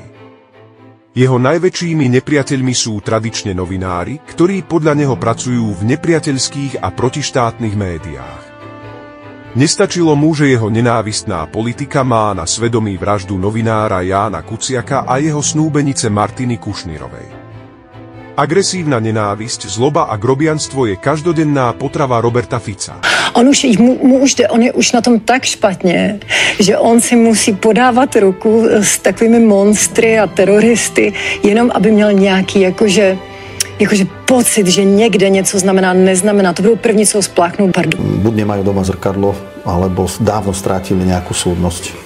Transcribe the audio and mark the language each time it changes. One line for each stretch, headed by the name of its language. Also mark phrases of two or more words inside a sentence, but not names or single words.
Slovak: Jeho najväčšími nepriateľmi sú tradične novinári, ktorí podľa neho pracujú v nepriateľských a protištátnych médiách. Nestačilo mu, že jeho nenávistná politika má na svedomí vraždu novinára Jána Kuciaka a jeho snúbenice Martiny Kušnírovej. Agresívna nenávisť, zloba a grobianstvo je každodenná potrava Roberta Fica.
Czech: On je už na tom tak špatně, že on si musí podávat ruku s takovými monstry a teroristy, jenom aby měl nějaký jakože pocit, že někde něco znamená, neznamená. To bylo první, co ho spláchnou.
Slovak: Buď nemajú doma zrkadlo, alebo dávno strátili nejakú súdnosť.